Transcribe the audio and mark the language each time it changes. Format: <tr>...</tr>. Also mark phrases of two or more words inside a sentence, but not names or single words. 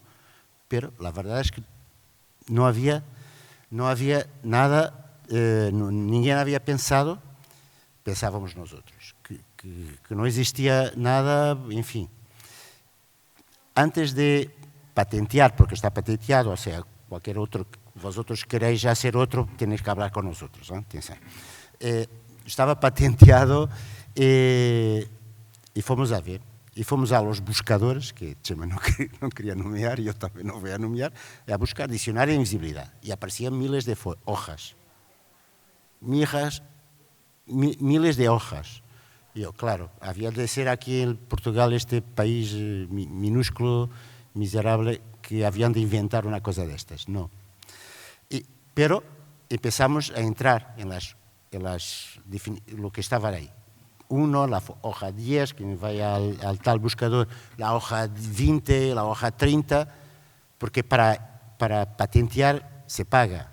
<es>Pero la verdad es que no había nada, ninguém había pensado, pensábamos nosotros, que no existía nada, en fin. Antes de patentear, porque está patenteado, o sea, cualquier otro, vosotros queréis hacer otro, tenéis que hablar con nosotros, ¿no? Estaba patenteado y fomos a ver.</es> <pt>E fomos a</pt> <es>los buscadores,</es> <pt>que Chema não queria nomear, e eu também não vou a nomear, a buscar dicionário de invisibilidade. E apareciam</pt> <es>miles de hojas. Miles de hojas.</es> <pt>E eu, claro, havia de ser aqui em Portugal, este país minúsculo, miserável, que haviam de inventar uma coisa destas. Não.</pt> <es>Pero empezamos a entrar en lo que estaba ahí. Uno, la hoja 10, que vaya al tal buscador, la hoja 20, la hoja 30, porque para patentear se paga.</es>